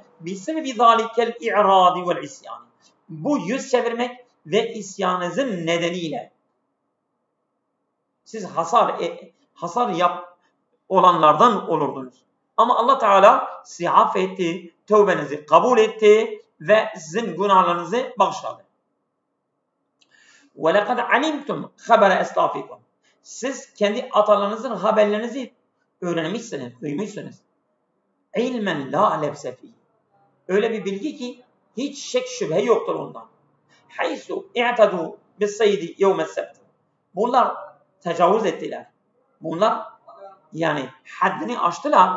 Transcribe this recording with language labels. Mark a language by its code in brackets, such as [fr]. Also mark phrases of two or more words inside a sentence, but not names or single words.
[ar] بسبب ذلك الإعراض والعصيان. [tr] Bu yüz çevirmek ve isyanınızın nedeniyle siz hasar olanlardan olurdunuz. Ama Allah Teala sizi affetti, tövbenizi kabul etti ve sizin günahlarınızı bağışladı. [ar] وَلَقَدْ عَلِمْتُمْ خَبَرَ اَسْلَافِكُمْ. [tr] Siz kendi atalarınızın haberlerinizi öğrenmişsiniz, duymuşsunuz. [ar] علماً لا لبس فيه. [tr] Öyle bir bilgi ki hiç şek şüphe yoktur ondan. [ar] حيث اعتدوا بالصيد يوم السبت. [tr] Bunlar tecavüz ettiler. Bunlar yani haddini aştılar.